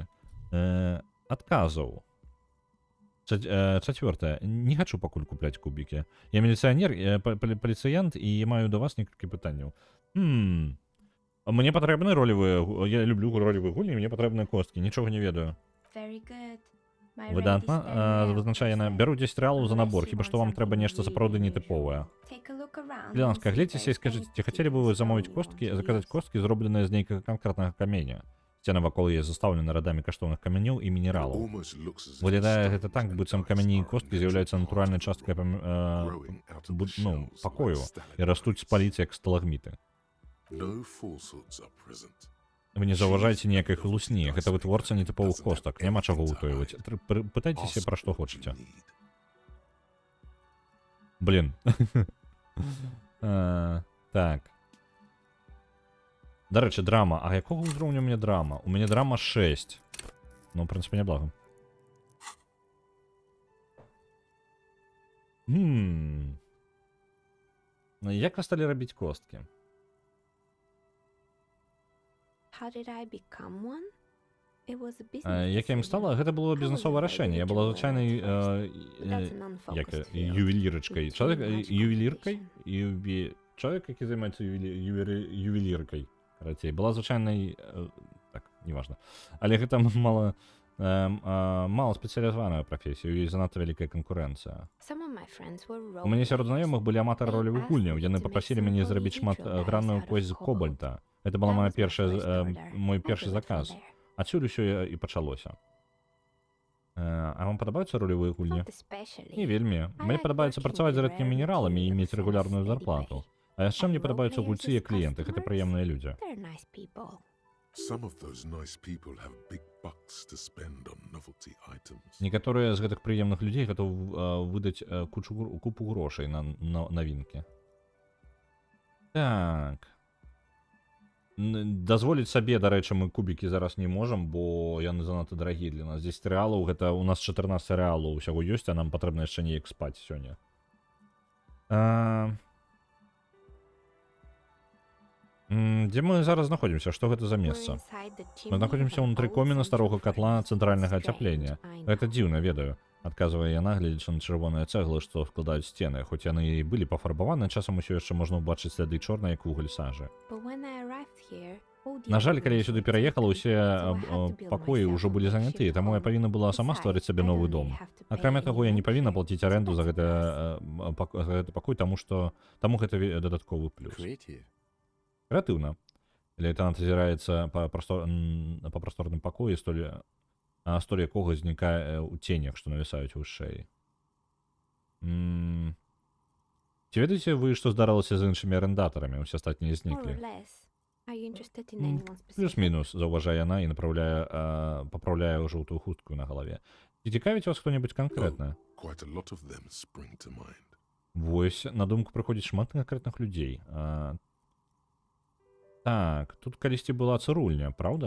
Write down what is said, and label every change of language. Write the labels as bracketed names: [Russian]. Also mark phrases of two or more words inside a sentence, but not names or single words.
[Belarusian] Адказаў. Чацвёртае. Не хачу пакуль купляць кубікі. Я міліцыянер, паліцыянт і маю да вас некалькі пытанняў. Мне патрэбны ролевыя... Я люблю ролевыя гульні, мне патрэбныя косткі. Нічога не ведаю. [English] Very good. My [Belarusian] Выдатна. [English] rate is 10 now, [Belarusian] Вызначае яна. [English] that's [Belarusian] Бяру 10 рэалаў за набор, [English] Unless you [Belarusian] хіба [English] want [Belarusian] што вам [English] something [Belarusian] трэба нешта [English] really [Belarusian] сапраўды [English] unusual. [Belarusian] нетыповае. [English] Take a look around [Belarusian] Для [English] and [Belarusian] ласка, [English] see if [Belarusian] глядзіце і [English] there's [Belarusian] скажыце, ці [English] anything [Belarusian] хацелі бы вы [English] stone [Belarusian] замовіць [English] you [Belarusian] косткі, [English] want to [Belarusian] заказаць [English] use. [Belarusian] косткі, зробленыя з нейкага канкрэтнага каменя. Сцена вакол яе застаўлена радамі каштоўных камянёў і мінералаў. [English] Almost looks as if [Belarusian] Выглядае [English] the [Belarusian] гэта [English] stones [Belarusian] так, [English] and [Belarusian] быццам [English] dice [Belarusian] камяні і [English] are [Belarusian] косткі [English] a [Belarusian] з'яўляюцца [English] natural [Belarusian] натуральнай [English] part [Belarusian] часткай [English] growing out of the shells like [Belarusian] пакою і растуць з [English] stalagmites. [Belarusian] паліць як сталагміты. [English] No falsehoods are present. [Belarusian] Вы не заўважаеце ніякай хлусні, гэта вытворца нетыповых костак, няма чаго ўтойваць. Пытайцеся, пра што хочаце. Блин. Так. Дарэчы, драма. А якога ўзроўню у мяне драма? У мяне драма 6. Ну, [Russian] в прынцыпе, [Belarusian] няблага. Як вы сталі рабіць косткі? [English] How did I become one? It was a business [Belarusian] Як я ім [English] decision. [Belarusian] стала, гэта было бізнесовае рашэнне. Я была звычайнай [English] That's an unfocused field. [Belarusian] ювелірачкай. [English] With [Belarusian] Чалавек [English] too much [Belarusian] ювеліркай, [English] competition. [Belarusian] чалавек, які займаецца ювеліркай. Карацей, была звычайнай, так, неважна. Але гэта мала спецыялізаваная прафесія, і занадта вялікая канкурэнцыя. [English] Some of my friends were [Belarusian] У мяне сярод [English] role-players. [Belarusian] знаёмых былі аматары [English] They [Belarusian] ролевых [English] asked [Belarusian] гульняў. [English] me [Belarusian] Яны [English] to make [Belarusian] папрасілі [English] some [Belarusian] мяне [English] really [Belarusian] зрабіць [English] individual dice [Belarusian] шматгранную [English] out of [Belarusian] кость з [English] cobalt. [Belarusian] кобальта. Гэта была [English] That [Belarusian] моя [English] was my [Belarusian] першая, [English] first order. [Belarusian] мой [English] I [Belarusian] першы [English] grew it from [Belarusian] заказ. [English] there. [Belarusian] Адсюль усё і пачалося. А вам падабаюцца ролевыя гульні? [English] Not especially. [Belarusian] Не вельмі. [English] I [Belarusian] Мне [English] like [Belarusian] падабаецца [English] working [Belarusian] працаваць з [English] with [Belarusian] рэдкімі [English] rare [Belarusian] мінераламі і [English] materials [Belarusian] мець [English] on a [Belarusian] рэгулярную [English] steady [Belarusian] зарплату. [English] basis. [Belarusian] А яшчэ мне [English] And [Belarusian] падабаюцца [English] role-players [Belarusian] гульцы [English] as [Belarusian] як кліенты, гэта [English] customers? [Belarusian] прыемныя людзі. [English] They're nice people. Some of those nice people have big bucks to spend on novelty items. [Belarusian] Некаторыя з гэтых прыемных людзей гатовы выдаць купу грошай на навінкі. Так. Дазволіць сабе, дарэчы, мы кубікі зараз не можам, бо яны занадта дарагія для нас. 10 рэалаў, гэта у нас 14 рэалаў усяго ёсць, а нам патрэбна яшчэ неяк спаць сёння. Дзе мы зараз знаходзімся? Што гэта за месца? Мы знаходзімся ўнутры коміна старога катла цэнтральнага ацяплення. Гэта дзіўна, ведаю. Адказвае яна, гледзячы на чырвоныя цэглы, што складаюць сцены. Хоць яны і былі пафарбаваны, часам усё яшчэ можна ўбачыць сляды чорнай, як вугаль сажы. [English] But when I arrived here, all the [Belarusian] На жаль, [English] other [Belarusian] калі я [English] rooms [Belarusian] сюды [English] were [Belarusian] пераехала, [English] taken, [Belarusian] усе [English] so I had to build [Belarusian] пакоі [English] myself [Belarusian] ўжо [English] a [Belarusian] былі заняты, [English] makeshift [Belarusian] таму я [English] home. [Belarusian] павінна была сама [English] Besides, [Belarusian] стварыць сабе [English] I [Belarusian] новы [English] don't [Belarusian] дом. [English] really have to pay [Belarusian] Акрамя [English] any [Belarusian] таго, я не [English] rent [Belarusian] павінна [English] here, [Belarusian] плаціць [English] so [Belarusian] арэнду за [English] that's a [Belarusian] гэты пакой, таму гэта дадатковы плюс. [English] Creative. [Belarusian] Крэатыўна. Лейтанант азіраецца па прасторным пакоі, столь якога знікае ў ценях, што навісаюць вышэй. Ці ведаеце вы, што здарылася з іншымі арендатарамі? Усе астатнія [English] More or [Belarusian] зніклі. [English] less. Are you interested in anyone specific? [Belarusian] Плюс-мінус, заўважае яна і папраўляе жоўтую хустку на галаве. Ці цікавіць вас хто-небудзь канкрэтна? [English] Quite a lot of them spring to mind. [Belarusian] Вось, на думку прыходзіць шмат канкрэтных людзей. Так, тут калісьці была цырульня, праўда?